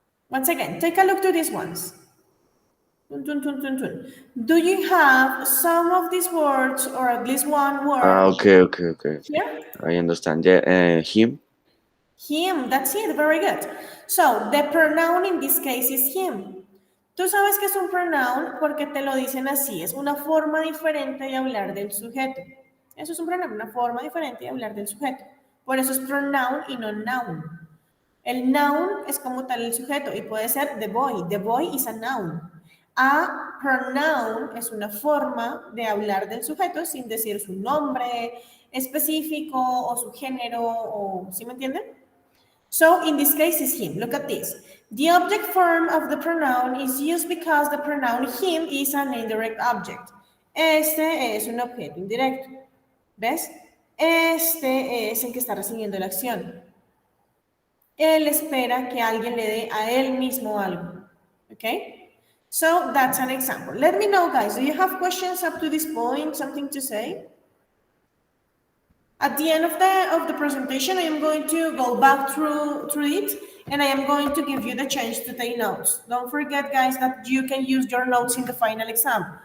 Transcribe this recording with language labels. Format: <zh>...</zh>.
<en>Once again, take a look to these ones. Tun, tun, tun, tun, tun. Do you have some of these words, or at least one word Okay. here? I understand. Yeah, him. Him, that's it, very good. So, the pronoun in this case is him.</en> <es>Tú sabes que es un pronoun porque te lo dicen así, es una forma diferente de hablar del sujeto. Eso es un pronoun, una forma diferente de hablar del sujeto. Por eso es pronoun y no noun. El noun es como tal el sujeto y puede ser</es> <en>the boy. The boy is a noun.</en> <es>A pronoun es una forma de hablar del sujeto sin decir su nombre específico o su género, o ¿sí me entienden?</es> <en>So in this case is him. Look at this. The object form of the pronoun is used because the pronoun him is an indirect object.</en> <es>Este es un objeto indirecto. ¿Ves? Este es el que está recibiendo la acción. Él espera que alguien le dé a él mismo algo.</es> <en>Okay? So that's an example. Let me know, guys. Do you have questions up to this point? Something to say? At the end of the presentation, I am going to go back through it, and I am going to give you the chance to take notes. Don't forget, guys, that you can use your notes in the final exam.</en>